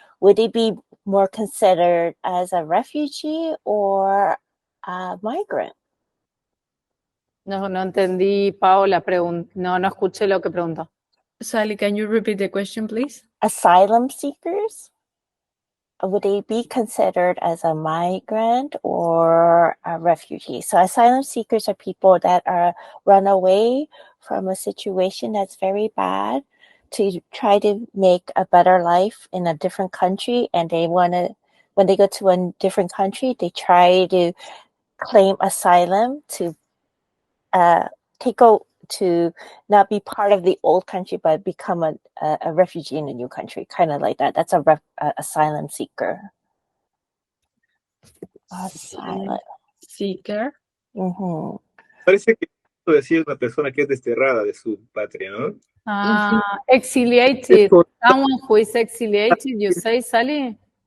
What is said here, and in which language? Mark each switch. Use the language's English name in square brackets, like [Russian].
[English] Would they be more considered as a refugee or a migrant? [Spanish] No entendí, Pao, la pregunta. No escuché lo que preguntó. [English] Sally, can you repeat the question, please? Asylum seekers, would they be considered as a migrant or a refugee? So asylum seekers are people that are run away from a situation that's very bad to try to make a better life in a different country, and they want to, when they go to a different country, they try to claim asylum to to not be part of the old country, but become a refugee in a new country, kind of like that. That's a asylum seeker. Asylum seeker. Mm-hmm. [Spanish] Parece que esto decía una persona que es desterrada de su patria, ¿no? [English] Exiliated. Someone who is exiliated, you say, Sally?